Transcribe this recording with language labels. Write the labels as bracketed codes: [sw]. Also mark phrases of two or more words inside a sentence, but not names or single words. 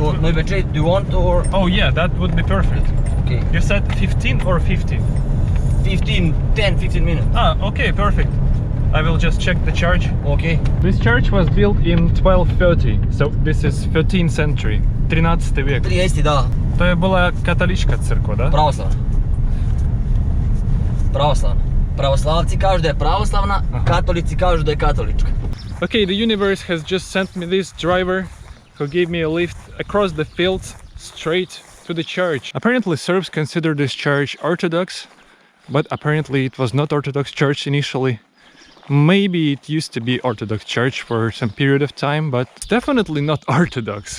[en] to Novi Sad, do you want or? Oh yeah, that would be perfect. Okay. You said 15 or 50? 10-15 minutes. Okay, perfect. I will just check the church. Okay. This church was built in 1230, so this is 13th century, 13 век. 30, [sr] da. To je bila katolička crkva, da? Pravoslavna. Pravoslavna. Pravoslavci kažu da je pravoslavna, katolici kažu da je katolička. [en] Okay, the universe has just sent me this driver who gave me a lift across the fields straight to the church. Apparently Serbs consider this church Orthodox, but apparently it was not Orthodox church initially. Maybe it used to be Orthodox church for some period of time, but definitely not Orthodox.